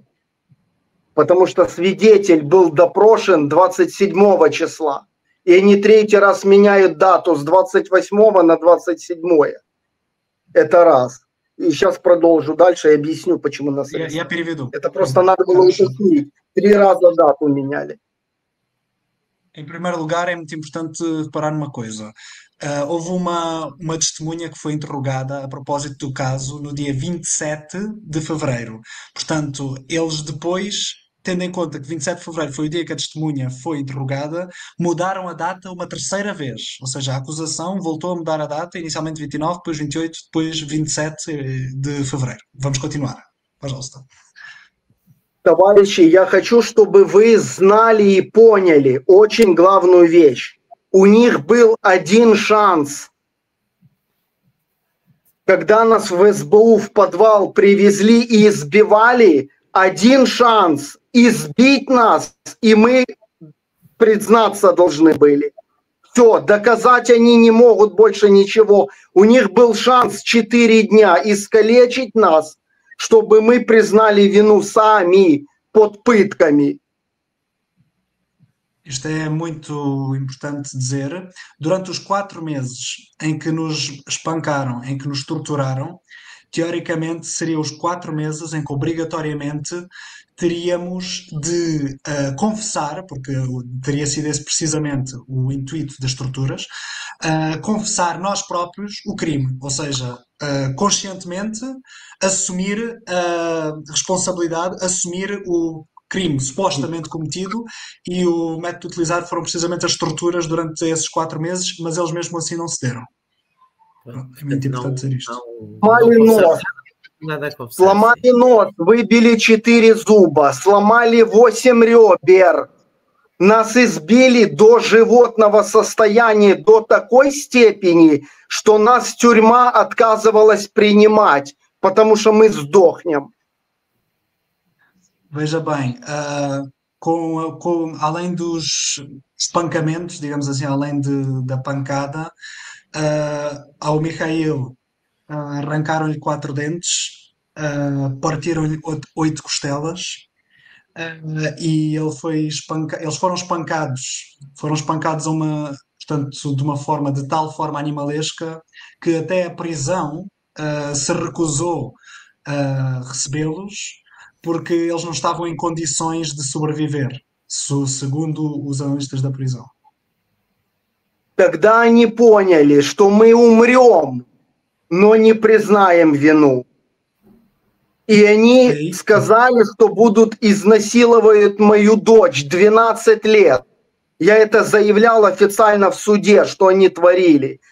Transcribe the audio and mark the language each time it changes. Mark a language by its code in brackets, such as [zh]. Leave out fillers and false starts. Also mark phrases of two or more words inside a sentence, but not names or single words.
[ru] Потому что свидетель был допрошен 27 числа. И они 3-й раз меняют дату с 28 на 27. Это раз. И сейчас продолжу дальше и объясню, почему нас... Я переведу. Это просто надо было уточнить. 3 раза дату меняли. [pt] Em primeiro lugar, é muito importante reparar numa coisa. Houve uma testemunha que foi interrogada a propósito do caso no dia 27 de fevereiro. Portanto, eles depois, tendo em conta que 27 de fevereiro foi o dia que a testemunha foi interrogada, mudaram a data uma 3ª vez. Ou seja, a acusação voltou a mudar a data, inicialmente 29, depois 28, depois 27 de fevereiro. Vamos continuar. [ru] Пожалуйста. Товарищи, я хочу, чтобы вы знали и поняли очень главную вещь. У них был один шанс. Когда нас в СБУ в подвал привезли и избивали, один шанс избить нас, и мы признаться должны были. Все, доказать они не могут больше ничего. У них был шанс 4 дня искалечить нас, чтобы мы признали вину сами под pыtkami. [pt] Isto é muito importante dizer. Durante os 4 meses em que nos espancaram, em que nos torturaram, teoricamente seriam os 4 meses em que obrigatoriamente teríamos de confessar, porque teria sido esse precisamente o intuito das torturas, confessar nós próprios o crime, ou seja, conscientemente assumir a responsabilidade, assumir o crime supostamente cometido, e o método utilizado foram precisamente as torturas durante esses 4 meses, mas eles mesmo assim não cederam. É muito importante dizer isto. [ru] Сломали нос, выбили 4 зуба, сломали 8 ребер. Нас избили до животного состояния до такой степени, что нас тюрьма отказывалась принимать, потому что мы сдохнем. [pt] Veja bem, além dos espancamentos, digamos assim, além da pancada, ao Mikhail arrancaram-lhe 4 dentes, partiram-lhe 8 costelas, e eles foram espancados portanto, de uma forma, de tal forma animalesca, que até a prisão se recusou a recebê-los, porque eles não estavam em condições de sobreviver, segundo os analistas da prisão. [ru] Тогда они поняли, что мы умрем, но не признаем вину. И они сказали, что будут изнасиловать мою дочь 12 лет. Я это заявлял официально в суде, что они творили.